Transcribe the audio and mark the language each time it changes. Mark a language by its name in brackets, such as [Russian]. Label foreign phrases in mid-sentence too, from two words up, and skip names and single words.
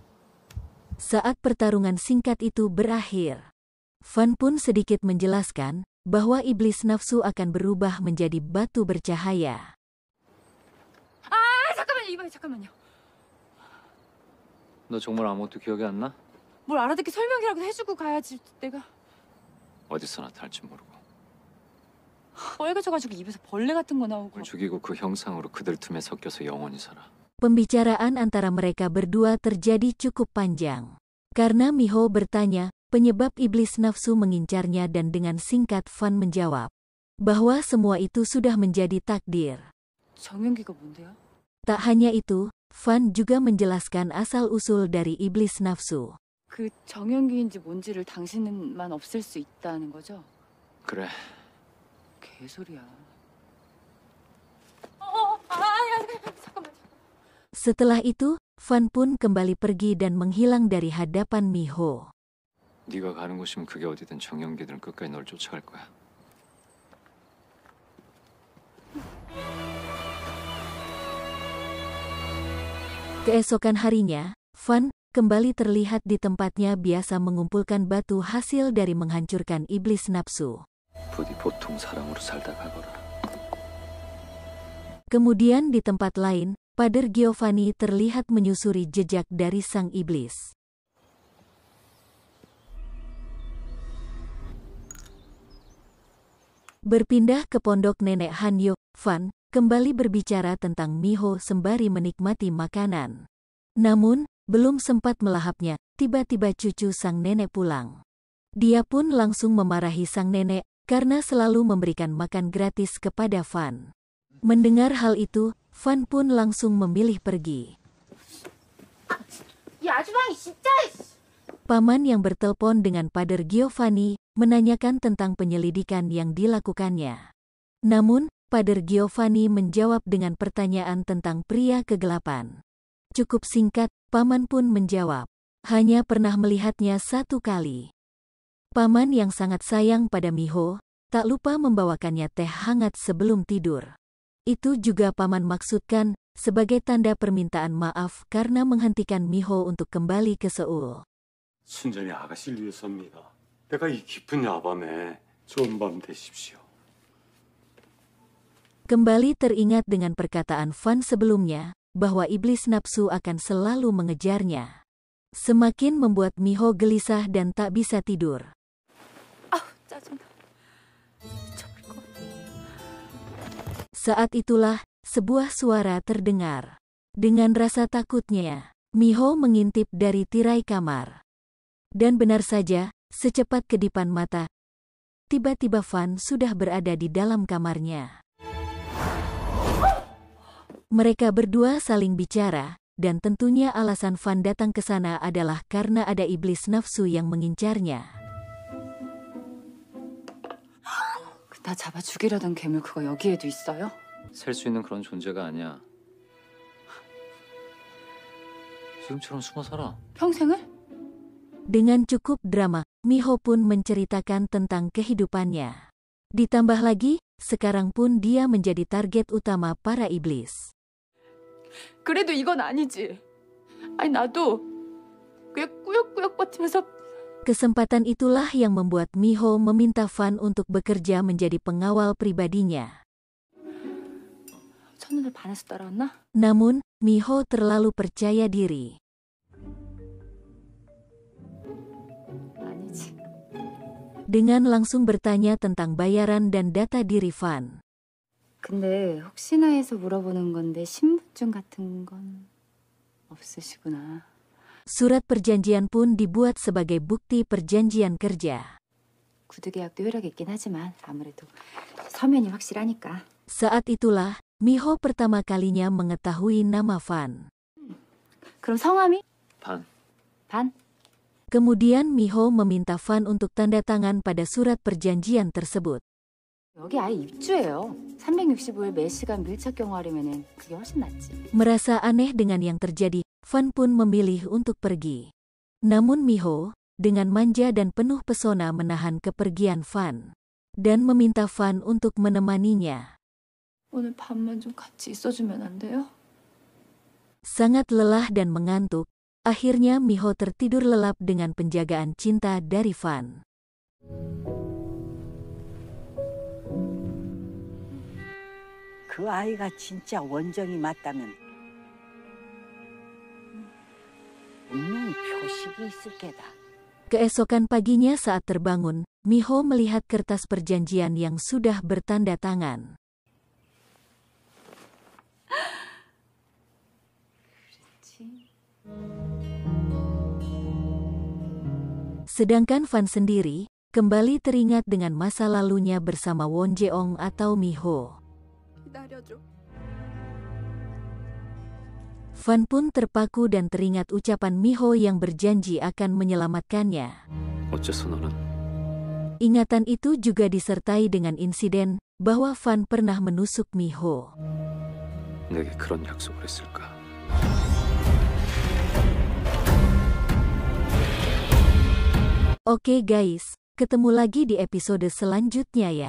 [Indonesian] Saat pertarungan singkat itu berakhir, Fan pun sedikit menjelaskan bahwa iblis nafsu akan berubah menjadi batu bercahaya. [Korean] 아 잠깐만요 이봐요 잠깐만요. 너 정말 아무것도 기억이 안 나? 뭘 알아듣게 설명이라도 해주고 가야지 내가. 어디서 나타날지 모르고 빨개져가지고 입에서 벌레 같은 거 나오고. 뭘 죽이고 그 형상으로 그들 틈에 섞여서 영원히 살아. [Indonesian] Pembicaraan antara mereka berdua terjadi cukup panjang. Karena Miho bertanya penyebab iblis nafsu mengincarnya dan dengan singkat Van menjawab bahwa semua itu sudah menjadi takdir. [Korean] 정연기가 뭔데요? [Indonesian] Tak hanya itu, Van juga menjelaskan asal-usul dari iblis nafsu. [Korean] 그 정연기인지 뭔지를 당신만 없앨 수 있다는 거죠? 그래. 개소리야. 아니, 잠깐만. [Indonesian] Setelah itu, Van pun kembali pergi dan menghilang dari hadapan Miho. [Korean] 네가 가는 곳이면 그게 어디든 정연기들은 끝까지 널 쫓아갈 거야. [Indonesian] Keesokan harinya, Van kembali terlihat di tempatnya biasa mengumpulkan batu hasil dari menghancurkan iblis nafsu. [Korean] 부디 보통 사람으로 살다 가거라. [Indonesian] Kemudian di tempat lain, Pader Giovanni terlihat menyusuri jejak dari sang iblis. Berpindah ke pondok nenek Hanyo, Van kembali berbicara tentang Miho sembari menikmati makanan. Namun, belum sempat melahapnya, tiba-tiba cucu sang nenek pulang. Dia pun langsung memarahi sang nenek karena selalu memberikan makan gratis kepada Van. Mendengar hal itu, Van pun langsung memilih pergi. [Korean] 이 아주방이 진짜. [Indonesian] Paman yang bertelepon dengan Pader Giovanni menanyakan tentang penyelidikan yang dilakukannya. Namun, Pader Giovanni menjawab dengan pertanyaan tentang pria kegelapan. Cukup singkat, Paman pun menjawab, hanya pernah melihatnya satu kali. Paman yang sangat sayang pada Miho, tak lupa membawakannya teh hangat sebelum tidur. Itu juga Paman maksudkan sebagai tanda permintaan maaf karena menghentikan Miho untuk kembali ke Seoul. [Korean] 순전히 아가씨를 위해서입니다. 내가 이 깊은 야밤에 좋은 밤 되십시오. [Indonesian] Kembali teringat dengan perkataan Van sebelumnya, bahwa iblis nafsu akan selalu mengejarnya. Semakin membuat Miho gelisah dan tak bisa tidur. [Korean] 짜증나. 미쳐버릴 것 같아. [Indonesian] Saat itulah, sebuah suara terdengar. Dengan rasa takutnya, Miho mengintip dari tirai kamar. Dan benar saja, secepat kedipan mata, tiba-tiba Van sudah berada di dalam kamarnya. Mereka berdua saling bicara, dan tentunya alasan Van datang ke sana adalah karena ada iblis nafsu yang mengincarnya. [Korean] 나 잡아 죽이려던 괴물 그거 여기에도 있어요? 셀 수 있는 그런 존재가 아니야. 지금처럼 숨어 살아. 평생을? [Indonesian] Dengan cukup drama, Miho pun menceritakan tentang kehidupannya. Ditambah lagi, sekarang pun dia menjadi target utama para iblis. [Korean] 그래도 이건 아니지. 아니 나도 꽤 꾸역꾸역 버티면서. [Indonesian] Kesempatan itulah yang membuat Miho meminta Van untuk bekerja menjadi pengawal pribadinya. [Korean] 첫눈에 반해서 따라왔나? [Indonesian] Namun, Miho terlalu percaya diri. [Korean] 아니지. [Indonesian] Dengan langsung bertanya tentang bayaran dan data diri Van. [Korean] 근데 혹시나 해서 물어보는 건데 신분증 같은 건 없으시구나. [Indonesian] Surat perjanjian pun dibuat sebagai bukti perjanjian kerja. [Korean] 구두계약도 효력이 있긴 하지만 아무래도 서면이 확실하니까. [Indonesian] Saat itulah, Miho pertama kalinya mengetahui nama Van. [Korean] 그럼 성함이? 반. 반? [Indonesian] Kemudian Miho meminta Van untuk tanda tangan pada surat perjanjian tersebut. [Korean] 여기 아예 입주예요. 365일 매시간 밀착 경호하려면은 그게 훨씬 낫지. [Indonesian] Merasa aneh dengan yang terjadi, Van pun memilih untuk pergi. Namun Miho, dengan manja dan penuh pesona menahan kepergian Van. Dan meminta Van untuk menemaninya. [Korean] 오늘 밤만 좀 같이 있어주면 안 돼요? [Indonesian] Sangat lelah dan mengantuk, akhirnya Miho tertidur lelap dengan penjagaan cinta dari Van. [Korean] 그 아이가 진짜 원정이 맞다면 분명히 표식이 있을 게다. [Indonesian] Keesokan paginya saat terbangun, Miho melihat kertas perjanjian yang sudah bertanda tangan. Sedangkan Van sendiri, kembali teringat dengan masa lalunya bersama Won Jeong atau Miho. Van pun terpaku dan teringat ucapan Miho yang berjanji akan menyelamatkannya. [Korean] 어째서 너는 [Indonesian] Ingatan itu juga disertai dengan insiden bahwa Van pernah menusuk Miho. [Korean] 내게 그런 약속을 했을까? [Indonesian] Oke guys, ketemu lagi di episode selanjutnya ya.